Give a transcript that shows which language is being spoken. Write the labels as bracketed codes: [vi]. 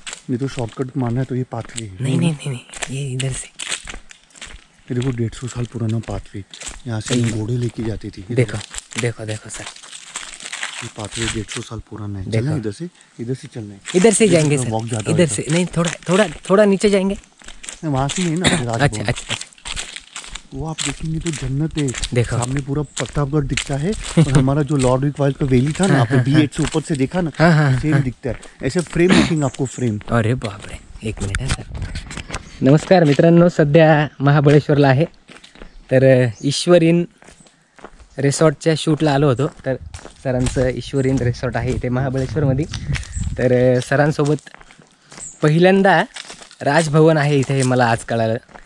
[hi] ये तो शॉर्टकट मारना है तो ये पाथवे है. नहीं, ये इधर से. ये देखो 150 साल पुराना पाथवे. यहाँ से घोड़े लेके जाती थी. देखो सर, ये पाथवे 150 साल पुराना है. देखो. चलना इधर से चलना है. इधर से जाएंगे सर. वॉक ज़्यादा इधर से नहीं, थोड़ा नीचे जाएंगे. वहाँ से नहीं ना राजभवन. अच्छा. वो आप देखेंगे तो जन्नत है. देखो. सामने पूरा प्रतापगढ़ दिखता है. और हमारा जो लॉर्ड रिक्वाइल का वैली था ना, आपने B8 से ऊपर से देखा ना, सेम दिखता है. ऐसे फ्रेम दिखेंगे आपको, फ्रेम. अरे बापरे, एक मिनिट है सर. [mr] नमस्कार मित्रांनो, सध्या महाबळेश्वरला आहे. तर ईश्वरीन रिसॉर्टच्या शूटला आलो होतो. तर सरांचं ईश्वरीन रिसॉर्ट आहे इथे महाबळेश्वरमध्ये. तर सरांसोबत पहिल्यांदा राजभवन आहे इथे, हे मला आज कळालं.